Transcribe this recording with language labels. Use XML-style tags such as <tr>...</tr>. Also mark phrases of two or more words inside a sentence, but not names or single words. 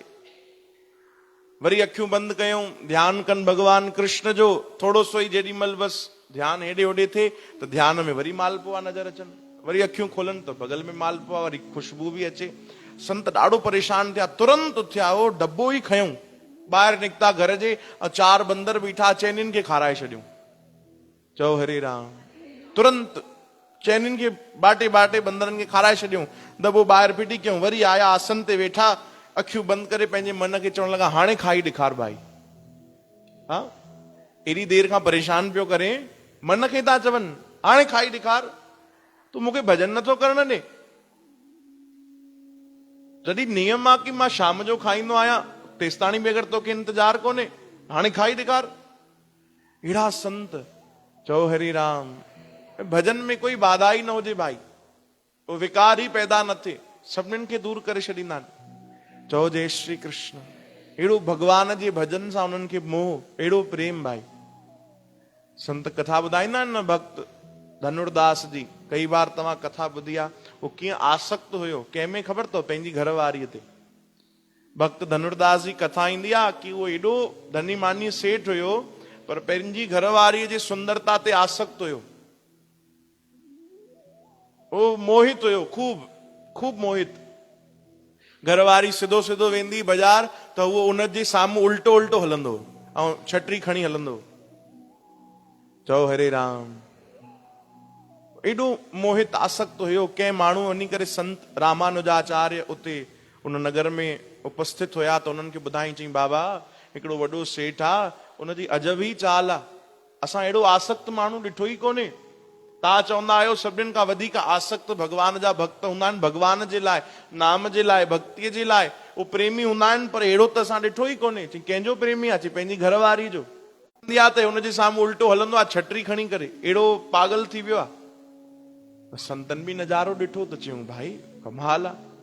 <sd>वरी अखियूं बंदि कयूं, ध्यानु कनि भगवान कृष्ण जो, थोरो सो ई जेॾी महिल बसि ध्यानु हेॾे होॾे थिए त ध्यान में वरी मालपुआ नज़र अचनि, वरी अखियूं खोलनि त बगल में मालपुआ, वरी खुशबू बि अचे। संत ॾाढो परेशान थिया, तुरंत उथिया, हो डब्बो ई खयूं, ॿाहिरि निकिता घर जे, 4 बंदर बीठा, चैनियुनि खे खाराए छॾियूं। चओ हरे राम। तुरंत चैनियुनि खे बाटे बाटे बंदरनि खे खाराए छॾियूं। दॿो ॿाहिरि फिटी कयूं, वरी आया आसन ते वेठा, अखियूं बंदि करे पंहिंजे मन खे चवण लॻा, हाणे खाई ॾेखार भाई। हा, एॾी देरि खां परेशान पियो करे, मन खे था चवनि हाणे खाई ॾेखार, तूं मूंखे भॼन नथो करण ॾे। जॾहिं नियम आहे कि मां शाम जो खाईंदो आहियां, तेसिताणी बि अगरि तोखे इंतजार कोन्हे, हाणे खाई ॾेखार। अहिड़ा संत। चओ हरि राम। भजन में कोई बाधा ई न हुजे भाई, वो विकार ई पैदा न थिए, सभिनीनि खे दूर करे छॾींदा आहिनि। चओ जय श्री कृष्ण। अहिड़ो भगवान जे भजन सां उन्हनि खे मोह, अहिड़ो प्रेम भाई। संत कथा ॿुधाईंदा आहिनि न, भक्त धनुरदास जी, कई बार तव्हां कथा ॿुधी आहे, वो कीअं आसक्त हुयो, कंहिंमें ख़बर अथव, पंहिंजी घरवारीअ ते। भक्त धनुरदास जी कथा ईंदी आहे कि वो एॾो धनी मानी सेठ हुयो, पर पंहिंजी घरवारीअ जी सुंदरता ते आसक्त हुयो। वो मोहित हुयो, खूब मोहित। घरवारी सिधो सिधो वेंदी बाज़ार त उहो उनजे साम्हूं उल्टो उल्टो हलंदो ऐं छटरी खणी हलंदो। चओ हरे राम। एॾो मोहित आसक्त हुयो। कंहिं माण्हू वञी करे संत रामानुजाचार्य उते उन नगर में उपस्थित हुया त उन्हनि खे ॿुधाई, चई बाबा हिकिड़ो वॾो सेठ आहे, उनजी अजब ई चाल आहे, असां अहिड़ो आसक्त माण्हू ॾिठो ई कोन्हे। तव्हां चवंदा आहियो सभिनीनि खां वधीक आसक्त भगवान जा भक्त हूंदा आहिनि, भगवान जे लाइ, नाम जे लाइ, भक्तीअ जे लाइ उहे प्रेमी हूंदा आहिनि, पर अहिड़ो त असां ॾिठो ई कोन्हे। चई कंहिंजो प्रेमी आहे? चई पंहिंजी घरवारी जो। त हुनजे साम्हूं उल्टो हलंदो आहे छटरी खणी करे, अहिड़ो पागल थी वियो आहे। संतन बि नज़ारो ॾिठो त चयूं भाई कमाल आहे।</sd>